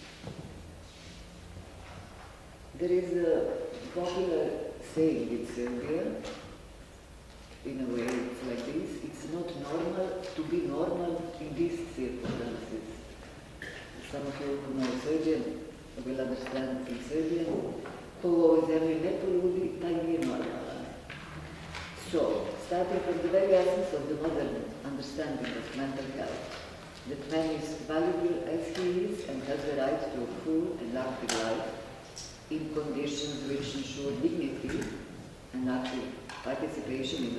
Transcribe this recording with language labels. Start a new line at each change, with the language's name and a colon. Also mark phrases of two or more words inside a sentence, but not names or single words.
English: There is a popular saying in Serbia, in a way it's like this: it's not normal to be normal in these circumstances. Some of you who know Serbian will understand in Serbian,
Serbian: ko u ovoj zemlji ne poludi, taj nije normalan.
English: So, starting from the very essence of the modern understanding of mental health, that man is valuable as he is and has the right to a full and active life in conditions which ensure dignity and active participation in